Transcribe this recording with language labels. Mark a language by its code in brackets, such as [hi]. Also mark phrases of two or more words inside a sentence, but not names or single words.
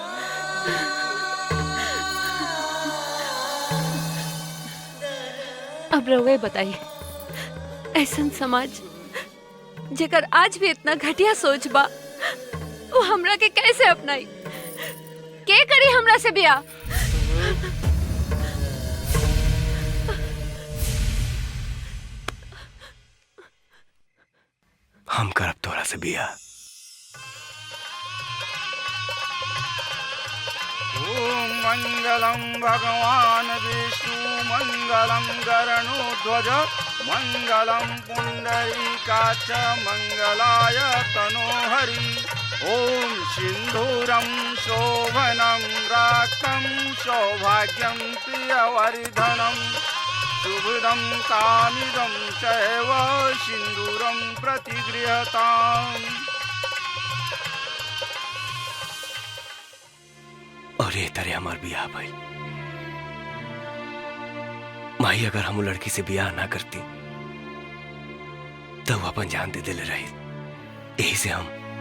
[bho] अब रउए बताइए, ऐसा समाज जेकर आज भी इतना घटिया सोच बा वो हमरा के कैसे अपनाई? के करी हमरा से बियाह? हम करब तोरा से बियाह। [sa] ओम मंगलम भगवान विष्णु मंगलम गरुड़ध्वज मंगलम पुंडरीकाक्ष मंगलाय तनोहरि। ओम सिंधूरम शोभनम राक्तम सौभाग्यम प्रियवर्धनम शुभदम कामिदम चैव सिंधूरम प्रतिगृहताम्। [bho] और ये तरह हमार बियाह भाई माही, अगर हम लड़की से बियाह ना करती तो वो अपन जान दे दिले रही। यही से हम